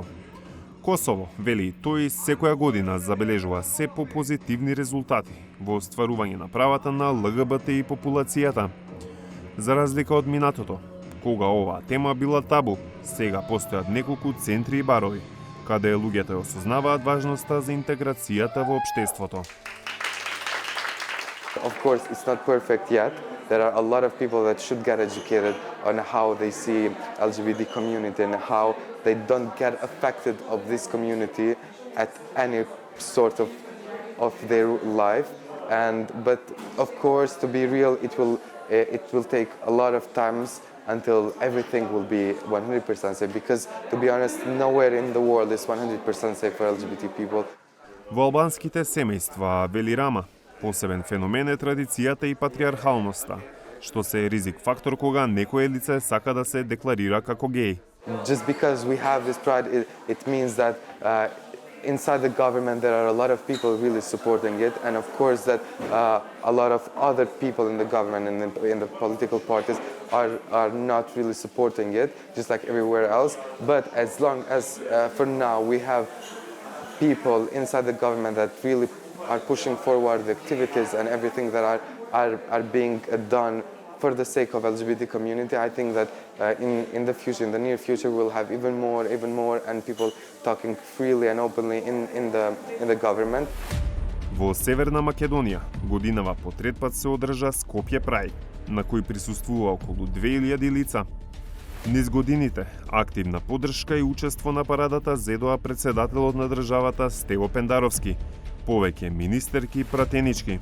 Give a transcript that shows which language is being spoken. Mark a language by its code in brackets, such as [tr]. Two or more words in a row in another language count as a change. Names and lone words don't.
[mk] Косово, вели тој, секоја година забележува се по-позитивни резултати во остварување на правата на ЛГБТ и популацијата. За разлика од минатото, кога оваа тема била табу, сега постојат неколку центри и барови, каде луѓето ја осознаваат важноста за интеграцијата во општеството. [en] Of course, it's not perfect yet. There are a lot of people that should get educated on how they see LGBT community and how they don't get affected of this community at any sort of their life. But of course, to be real, it will take a lot of times until everything will be 100% safe. Because to be honest, nowhere in the world is 100% safe for LGBT people. [mk] Во албанските семејства, вели Рама, посебен феномен е традицијата и патриархалноста, што се е ризик фактор кога некое лице сака да се декларира како геј. [en] Just because we have this pride, it means that inside the government there are a lot of people really supporting it, and of course that a lot of other people in the government and in the political parties are not really supporting it, just like everywhere else. But as long as for now we have people inside the government that really are pushing forward the activities and everything that are being done for the sake of LGBT community, I think that in the future, in the near future, we'll have even more, and people talking freely and openly in the government. [mk] Во Северна Македонија годинава по трет пат се одржа Скопје Прајд, на кој присуствува околу 2000 лица. Низ годините, активна поддршка и учество на парадата зедоа председателот на државата Стево Пендаровски, повеќе министерки и пратенички.